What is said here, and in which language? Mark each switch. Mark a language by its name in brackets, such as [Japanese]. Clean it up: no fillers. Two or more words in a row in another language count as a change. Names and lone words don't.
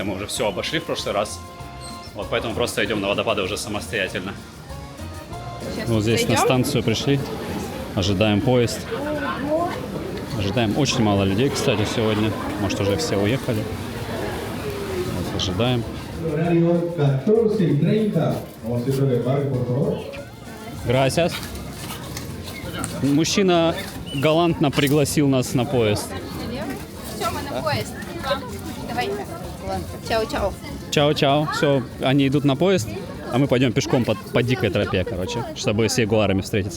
[Russian] Мы уже все обошли в прошлый раз. Вот поэтому просто идем на водопады уже самостоятельно. Вот здесь на станцию пришли. Ожидаем поезд. Ожидаем очень мало людей, кстати, сегодня. Может, уже все уехали. Вот, ожидаем. [Spanish] Horario 14:30. Vamos a hacer el embarque, por favor. Gracias. [Russian] Мужчина галантно пригласил нас на поезд. Все, мы на поезд. Давай. [Italian] ciao ciao. ciao ciao. [Russian] Все, они идут на поезд, а мы пойдем пешком по дикой тропе, короче, чтобы с ягуарами встретиться.